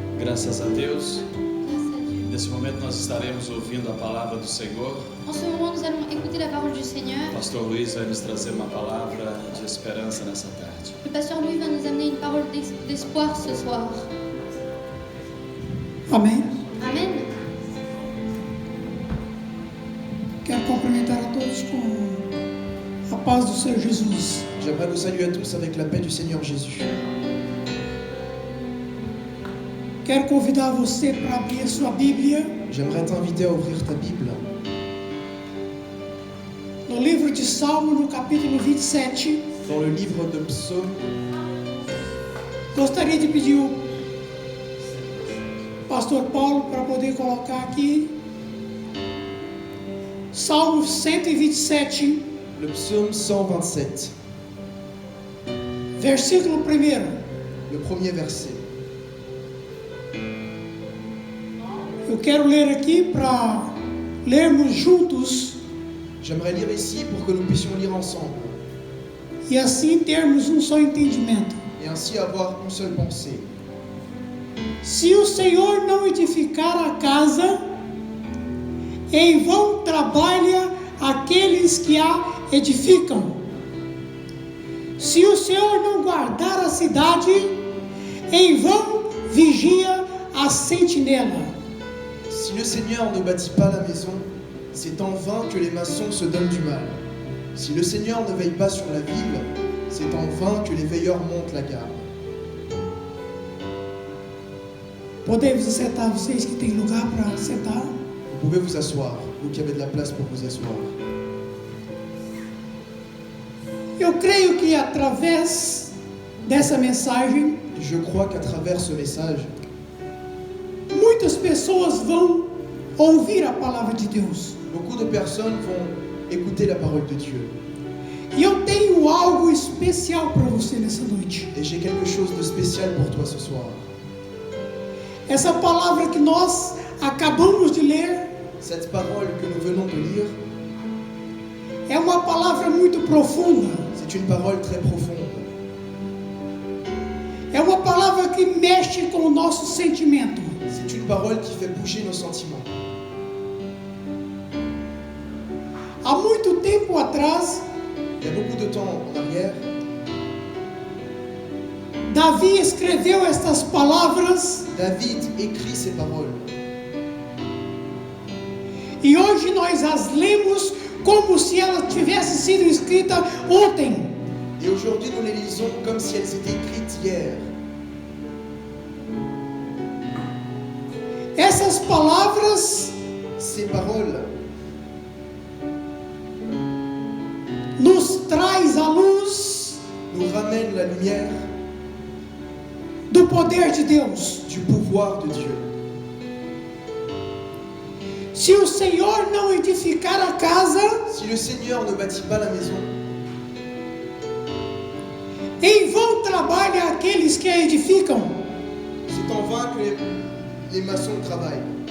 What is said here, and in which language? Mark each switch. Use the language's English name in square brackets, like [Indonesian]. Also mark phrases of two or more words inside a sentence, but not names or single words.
[Portuguese] graças a Deus. [French] Grâce à Dieu. [Portuguese] Nesse momento nós estaremos ouvindo a palavra do Senhor. [French] En ce moment, nous allons écouter la parole du Seigneur. [Portuguese] O pastor Luiz vai nos trazer uma palavra de esperança nessa tarde. [French] Le pasteur Louis va nous amener une parole d'espoir ce soir. [Portuguese] Amém. [French] Amen. [Portuguese] Quero cumprimentar a todos com a paz do Senhor Jesus. [French] J'aimerais vous saluer à tous avec la paix du Seigneur Jésus. [Portuguese] Quero convidar você para abrir sua Bíblia [French] J'aimerais t'inviter à ouvrir ta Bible [Portuguese] no livro de Salmo, no capítulo 27. [French] dans le livre de Psaume. [Portuguese] Gostaria de pedir o pastor Paulo para poder colocar aqui Salmo 127, [French] Le psaume 127, [Portuguese] versículo 1. [French] le premier verset. [Portuguese] Eu quero ler aqui para lermos juntos [French] J'aimerais lire ici pour que nous puissions lire ensemble [Portuguese] e assim termos só entendimento. [French] et ainsi avoir une seule pensée. [Portuguese] Se o Senhor não edificar a casa, em vão trabalha aqueles que a edificam. Se o Senhor não guardar a cidade, em vão vigia a sentinela. [French] Si le Seigneur ne bâtit pas la maison, c'est en vain que les maçons se donnent du mal. Si le Seigneur ne veille pas sur la ville, c'est en vain que les veilleurs montent la garde. [Portuguese] Podemos sentar, vocês que têm lugar para sentar. [French] Vous pouvez vous asseoir, vous qui avez de la place pour vous asseoir. [Portuguese] Eu creio que através dessa mensagem, [French] Je crois qu'à travers ce message, [Portuguese] muitas pessoas vão ouvir a palavra de Deus. [French] beaucoup de personnes vont écouter la parole de Dieu. [Portuguese] E eu tenho algo especial para você nessa noite. [French] Et j'ai quelque chose de spécial pour toi ce soir. [Portuguese] Essa palavra que nós acabamos de ler [French] Cette parole que nous venons de lire, [Portuguese] é uma palavra muito profunda. [French] c'est une parole très profonde. [Portuguese] É uma palavra que mexe com o nosso sentimento. [French] C'est une parole qui fait bouger nos sentiments. [Portuguese] Há muito tempo atrás, [French] Il y a beaucoup de temps en arrière, [Portuguese] Davi escreveu estas palavras [French] David écrit ces paroles. [Portuguese] e hoje nós as lemos como se elas tivessem sido escritas ontem. [French] Et aujourd'hui, nous les lisons comme si elles étaient écrites hier. [Portuguese] Essas palavras [French] Ces paroles [Portuguese] nos traz a luz [French] nous ramènent la lumière [Portuguese] do poder de Deus. [French] du pouvoir de Dieu. [Portuguese] Se o Senhor não edificar a casa, [French] Si le Seigneur ne bâtit pas la maison, [Portuguese] em vão trabalham aqueles que a edificam. [French] c'est en vain que les maçons travaillent.